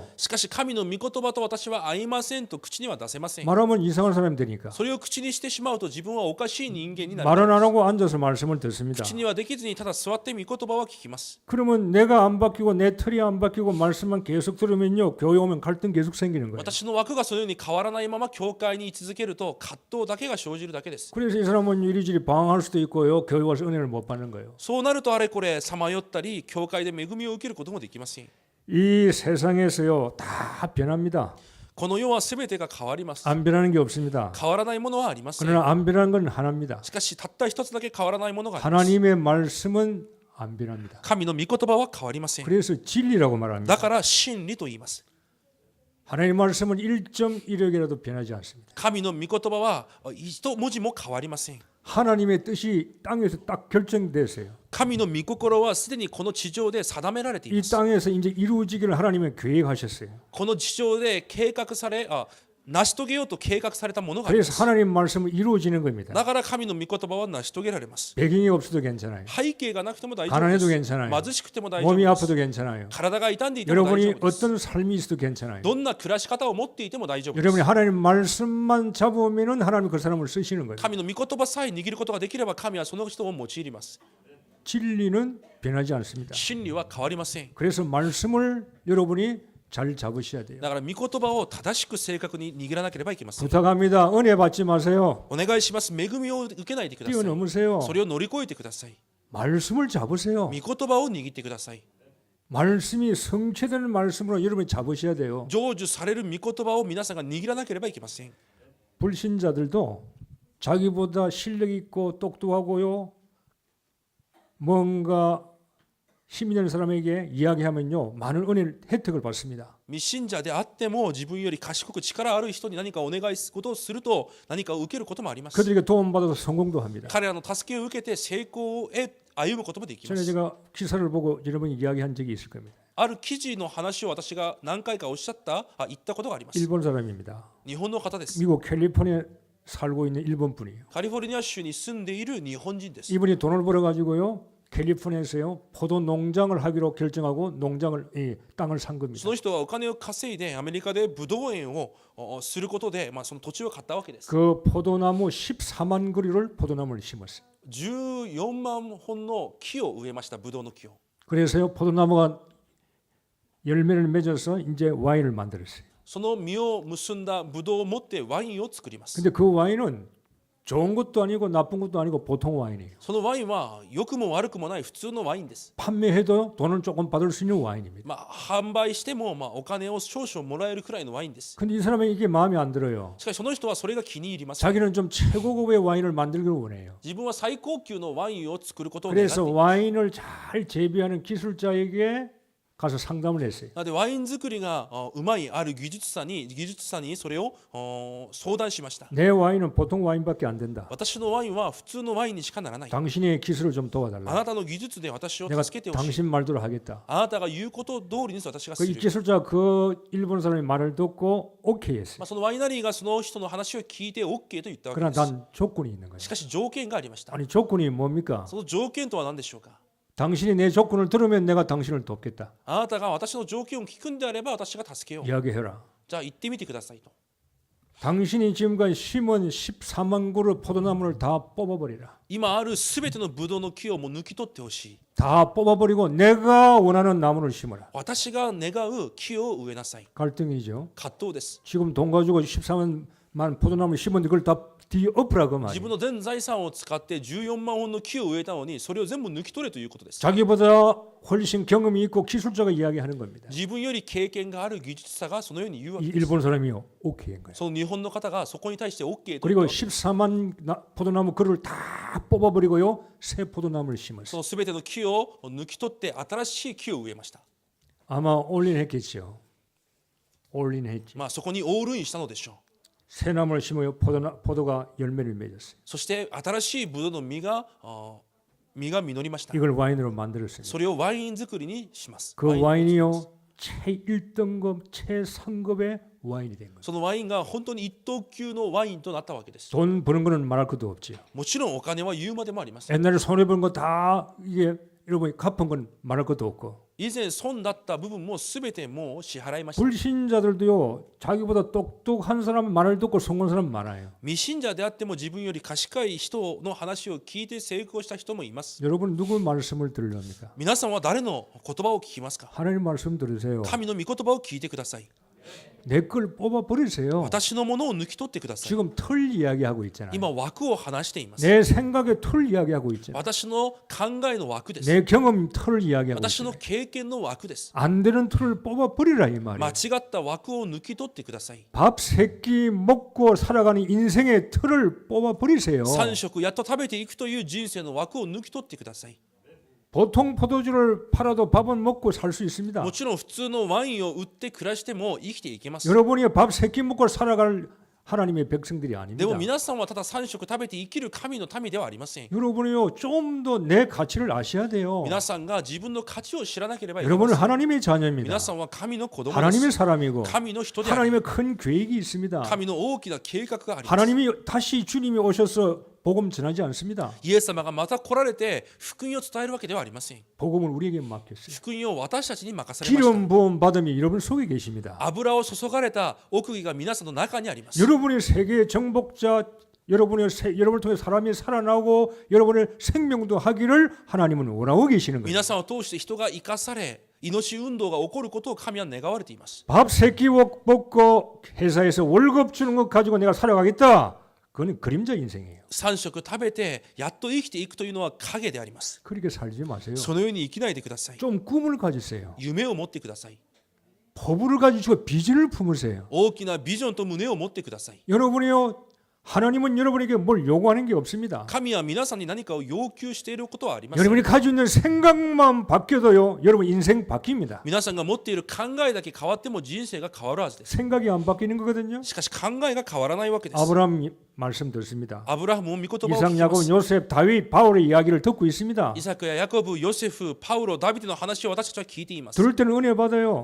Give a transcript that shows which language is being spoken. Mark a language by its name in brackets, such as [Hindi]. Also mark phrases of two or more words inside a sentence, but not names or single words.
[Japanese] しかし神の御言葉と私は合いませんと口には出せません。 [Korean] 말하면 이상한 사람이 되니까. [Japanese] それを口にしてしまうと自分はおかしい人間になる。 [Korean] 말은 안 하고 앉아서 말씀을 듣습니다. [Japanese] 口にはできずにただ座って御言葉は聞きます。 [Korean] 그러면 내가 안 바뀌고 내 털이 안 바뀌고 말씀만 계속 들으면요 교회 오면 갈등 계속 생기는 거예요. [Japanese] 私の枠がそのように変わらないまま教会に居続けると葛藤だけが生じるだけです。 [Korean] 그래서 이 사람은 이리저리 방황할 수도 있고요 교회 와서 은혜를 못 받는 거예요. [Japanese] そうなるとあれこれさまよったり教会で恵みを受けることもできません。 [Korean] 이 세상에서요 다 변합니다. [Japanese] この世はすべてが変わります。 [Korean] 안 변하는 게 없습니다. [Japanese] 変わらないものはありません。 [Korean] 그러나 안 변하는 건 하나입니다. [Japanese] しかしたった一つだけ変わらないものがあります。 [Korean] 하나님의 말씀은 안 변합니다. [Japanese] 神の御言葉は変わりません。 [Korean] 그래서 진리라고 말합니다. [Japanese] だから真理と言います。 [Korean] 하나님의 말씀은 1.1억이라도 변하지 않습니다. [Japanese] 神の御言葉は一文字も変わりません。 [Korean] 하나님의 뜻이 땅에서 딱 결정됐어요. [Japanese] 神の御心はすでにこの地上で定められてい [Korean] 이 [Japanese] ます。 [Korean] 땅에서 이제 이루어지기를 하나님은 계획하셨어요. [Japanese] この地上で計画され成し遂げようと計画されたものがありま [Korean] 그래서 [Japanese] す。 [Korean] 하나님 말씀은 이루어지는 겁니다. [Japanese] だから神の御言葉は成し遂げられます。 [Korean] 배경이 없어도 괜찮아요. [Japanese] 背景がなくても大丈夫 [Korean] 가난해도 [Japanese] で [Korean] 괜찮아요. [Japanese] す。貧しくても大丈夫 [Korean] 몸이 [Japanese] です。 [Korean] 아파도 괜찮아요. [Japanese] 体が痛んでいても大丈 [Korean] 여러분이 [Japanese] 夫です。 [Korean] 어떤 삶이 있어도 괜찮아요. [Japanese] どんな暮らし方を持っていても大丈夫です。 [Korean] 여러분이 하나님 말씀만 잡으면은 하나님 그 사람을 쓰시는 거예요. [Japanese] 神の御言葉さえ握ることができれば神はその人を用いります。 [Korean] 진리는 변하지 않습니다. [Japanese] 真理は変わりません。 [Korean] 그래서 말씀을 여러분이 잘 잡으셔야 돼요. [Japanese] だから御言葉を正しく正確に握らなければいけません。 [Korean] 부탁합니다. 은혜 받지 마세요. [Japanese] お願いします。恵みを受けないでください。 [Korean] 뛰어넘으세요. [Japanese] それを乗り越えてください。 [Korean] 말씀을 잡으세요. [Japanese] 御言葉を握ってください。 [Korean] 말씀이 성취되는 말씀으로 여러분이 잡으셔야 돼요. [Japanese] 成就される御言葉を皆さんが握らなければいけません。 [Korean] 불신자들도 자기보다 실력 있고 똑똑하고요. 뭔가 힘이 되는 사람에게 이야기하면요. 많은 은혜 혜택을 받습니다. [Japanese] 未信者であっても自分より賢く力ある人に何かお願いすることをすると何かを受けることもあります。 [Korean] 그들에게 도움받아서 성공도 합니다. [Japanese] 彼らの助けを受けて成功へ歩むこともできま [Korean] 전에 [Japanese] す。 [Korean] 제가 기사를 보고 여러분이 이야기한 적이 있을 겁니다. [Japanese] ある記事の話を私が何回かおっしゃった言ったことがあります。 [Korean] 일본 사람입니다. [Japanese] 日本の方です。 [Korean] 미국 캘리포니아에 살고 있는 일본 분이에요. [Japanese] カリフォルニア州に住んでいる日本人です。 [Korean] 이분이 돈을 벌어 가지고요. 캘리포니아에서요. 포도 농장을 하기로 결정하고 땅을 산 겁니다. [Japanese] その人はお金を稼いでアメリカでブドウ園をすることで、その土地を買ったわけです。 [Korean] 그 포도나무 14만 그루를 포도나무를 심었어요. [Japanese] 14 万本の木を植えました。ブドウの木を。 [Korean] 그래서요. 포도나무가 열매를 맺어서 이제 와인을 만들었어요. [Japanese] その実を結んだブドウを持ってワインを作ります。 [Korean] 근데 그 와인은 좋은 것도 아니고 나쁜 것도 아니고 보통 와인이에요. [Japanese] そのワインは良くも悪くもない普通のワインです。 [Korean] 판매해도 돈을 조금 받을 수 있는 와인입니다. [Japanese] 販売してもお金を少々もらえるくらいのワインです。 [Korean] 근데 이 사람은 이게 마음에 안 들어요. [Japanese] しかしその人はそれが気に入ります。 [Korean] 자기는 좀 최고급의 와인을 만들기를 원해요. [Japanese] 自分は最高級のワインを作ることを願ってい [Korean] 그래서 [Japanese] ます。 [Korean] 와인을 잘 재배하는 기술자에게 가서 상담을 했어요. [Japanese] なのでワイン作りがうまいある技術者にそれを相談しました。 [Korean] 내 와인은 보통 와인밖에 안 된다. [Japanese] 私のワインは普通のワインにしかならない。 [Korean] 당신의 기술을 좀 [Japanese] あ [Korean] 도와달라. [Japanese] なたの技術で私を [Korean] 내가 [Japanese] 助けてほしい。 [Korean] 당신 말대로 하겠다. [Japanese] あなたが言うこと通りに私がす [Korean] 그 [Japanese] る。 [Korean] 기술자 그 일본 사람의 말을 듣고 오케이 했어요. [Japanese] そのワイナリーがその人の話を聞いて OK と言ったわけ [Korean] 그러나 [Japanese] です。 [Korean] 단 조건이 있는 거예요. [Japanese] しかし条件がありました。 [Korean] 아니 조건이 뭡니까? [Japanese] その条件とは何でしょうか。 [Korean] 당신이 내 조건을 들으면 내가 당신을 돕겠다. [Japanese] あなたが私の条件を聞くんであれば私が助けよう。 [Korean] 이야기해라. [Japanese] じゃあ言ってみてくださいと。 [Korean] 당신이 지금까지 심은 14만 그루 포도나무를 다 뽑아버리라. [Japanese] 今あるすべてのブドウの木をもう抜き取ってほしい。 [Korean] 다 뽑아버리고 내가 원하는 나무를 심어라. [Japanese] 私が願う木を植えなさい。 [Korean] 갈등이죠. [Japanese] 葛藤です。 [Korean] 지금 돈 가지고 14만 포도나무 심었는데 그걸 다 뒤엎으라 그 [Japanese] 自 [Korean] 말이에요. [Japanese] 分の全財産を使って14万本の木を植えたのにそれを全部抜き取れということです。 [Korean] 자기보다 훨씬 경험이 있고 기술자가 이야기하는 겁니다. [Japanese] 自分より経験がある技術者がそのように言うわ [Korean] 이 [Japanese] けです。 [Korean] 일본 사람이 오케이인 거예요. [Japanese] その日本の方がそこに対して OK と言った [Korean] 그리고 [Japanese] わけです。 [Korean] 14만 포도나무 그루를 다 뽑아버리고요. 새 포도나무를 [Japanese] そ [Korean] 심었어요. [Japanese] のすべての木を抜き取って新しい木を植えました。 [Korean] 아마 올인했겠죠. 올인했지. [Japanese] そこにオールインしたのでしょう。 [Korean] 새 나무를 심어요. 포도가 열매를 맺었어요. [Japanese] そして新しいブドウの実が実りました。 [Korean] 이걸 와인으로 만들었어요. [Japanese] それをワイン作りにします。 [Korean] 그 와인이요. 최1등급, 최상급의 와인이 된 거예요. [Japanese] そのワインが本当に一等級のワインとなったわけです。 [Korean] 돈 버는 거는 말할 것도 없지요. [Japanese] もちろんお金は言うまでもありません。 [Korean] 옛날에 손해 본 거 다 이게 여러분이 갚은 건 말할 것도 없고 [Japanese] 以前損だった部分も全てもう支払いました。 [Korean] 불신자들도요. 자기보다 똑똑한 사람 말을 듣고 성공한 사람 많아요. [Japanese] 未信者であっても自分より賢い人の話を聞いて成功した人もいます。 [Korean] 여러분 누구 말씀을 들으렵니까? [Japanese] 皆さんは誰の言葉を聞きますか？ [Korean] 하나님 말씀 들으세요. [Japanese] 神の御言葉を聞いてください。 [Korean] 내 걸 뽑아 버리세요. [Japanese] 私のものを抜き取ってください。 [Korean] 지금 틀 이야기하고 있잖아요. [Japanese] 今枠を話しています。 [Korean] 내 생각의 틀 이야기하고 있잖아요. [Japanese] 私の考えの枠です。 [Korean] 내 경험 틀 이야기하고 [Japanese] 私の [Korean] 있잖아요. [Japanese] 経験の枠です。 [Korean] 안 되는 틀을 뽑아 버리라 이 [Japanese] 間 [Korean] 말이에요. [Japanese] 違った枠を抜き取ってください。 [Korean] 밥 세 끼 먹고 살아가는 인생의 틀을 뽑아 버리세요. [Japanese] 3 食やっと食べていくという人生の枠を抜き取ってください。 [Korean] 보통 포도주를 팔아도 밥은 먹고 살 수 있습니다. [Japanese] もちろん普通のワインを売って暮らしても生きていけます。 [Korean] 여러분이 밥 세 끼 먹고 살아갈 하나님의 백성들이 [Japanese] で [Korean] 아닙니다. [Japanese] も皆さんはただ3食食べて生きる神の民ではありません。 [Korean] 여러분이요 좀 더 내 가치를 아셔야 돼요. [Japanese] 皆さんが自分の価値を知らなければいけま [Korean] 여러분은 [Japanese] せん。 [Korean] 하나님의 자녀입니다. [Japanese] 皆さんは神の子供です。 [Korean] 하나님의 사람이고 [Japanese] 神の人であり、 [Korean] 하나님의 큰 계획이 있습니다. [Japanese] 神の大きな計画があります。 [Korean] 하나님이 다시 주님이 오셔서 복음 전하지 않습니다. [Japanese] イエス様がまた来られて福音を伝えるわけではありません。 [Korean] 복음을 우리에게 맡겼어요. [Japanese] 福音を私たちに任されました。 [Korean] 기름 부음 받음이 여러분 속에 계십니다. [Japanese] 油を注がれた奥義が皆さんの中にあります。 [Korean] 여러분이 세계의 정복자, 여러분을 통해 사람이 살아나고 여러분의 생명도 하기를 하나님은 원하고 계시는 거예요. [Japanese] 皆さんを通して人が生かされ、命運動が起こることを神は願われています。 [Korean] 밥 3끼 먹고 회사에서 월급 주는 것 가지고 내가 살아가겠다. 그건 그림자 인생이에요. [Japanese] 3 食食べてやっと生きていくというのは影であります。 [Korean] 그렇게 살지 마세요. [Japanese] そのように生きないでください。 [Korean] 좀 꿈을 가지세요. [Japanese] 夢を持ってください。 [Korean] 포부를 가지시고 비전을 품으세요. [Japanese] 大きなビジョンと胸を持ってください。 [Korean] 여러분이요. 하나님은 여러분에게 뭘 요구하는 게 없습니다. [Japanese] 神は皆さんに何かを要求していることはありません。 [Korean] 여러분이 가지고 있는 생각만 바뀌어도요. 여러분 인생 바뀝니다. [Japanese] 皆さんが持っている考えだけ変わっても人生が変わるはずです。 [Korean] 생각이 안 바뀌는 거거든요. [Japanese] しかし考えが変わらないわけです。 [Korean] 아브라함 말씀 듣습니다. [Japanese] アブラハムも御言葉を聞 [Korean] 이삭, [Japanese] きま [Korean] 야곱, [Japanese] す。 [Korean] 요셉, 다윗, 바울의 이야기를 듣고 있습니다. [Japanese] イサクやヤコブ、ヨセフ、パウロ、ダビデの話を私たちは聞いています。 [Korean] 들을 때는 은혜 받아요.